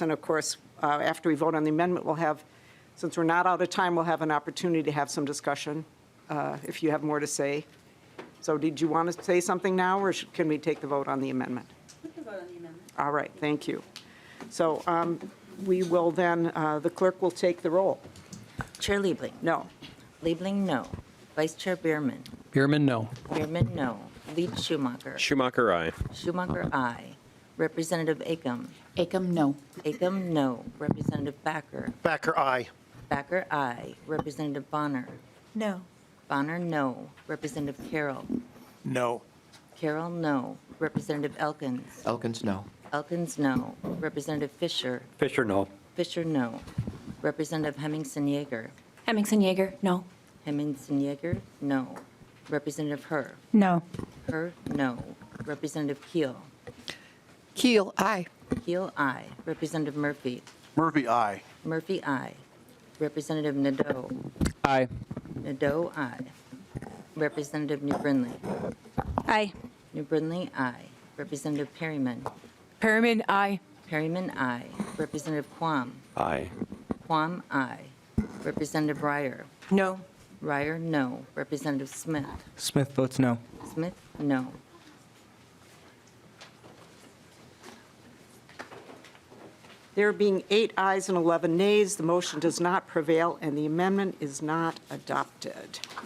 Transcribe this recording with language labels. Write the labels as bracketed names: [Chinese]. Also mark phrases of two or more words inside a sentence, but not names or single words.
[English] And of course, after we vote on the amendment, we'll have, since we're not out of time, we'll have an opportunity to have some discussion if you have more to say. So did you want to say something now, or can we take the vote on the amendment? We can vote on the amendment. All right, thank you. So we will then, the clerk will take the roll. Chair Liebling. No. Liebling, no. Vice Chair Bierman. Bierman, no. Bierman, no. Leach Schumacher. Schumacher, aye. Schumacher, aye. Representative Acom. Acom, no. Acom, no. Representative Backer. Backer, aye. Backer, aye. Representative Bonner. No. Bonner, no. Representative Carroll. No. Carroll, no. Representative Elkins. Elkins, no. Elkins, no. Representative Fisher. Fisher, no. Fisher, no. Representative Hemmingson-Jaeger. Hemmingson-Jaeger, no. Hemmingson-Jaeger, no. Representative Herr. No. Herr, no. Representative Keel. Keel, aye. Keel, aye. Representative Murphy. Murphy, aye. Murphy, aye. Representative Nadeau. Aye. Nadeau, aye. Representative New Brindley. Aye. New Brindley, aye. Representative Perryman. Perryman, aye. Perryman, aye. Representative Quam. Aye. Quam, aye. Representative Ryer. No. Ryer, no. Representative Smith. Smith votes no. Smith, no. There being 8 ayes and 11 nays, the motion does not prevail, and the amendment is not adopted.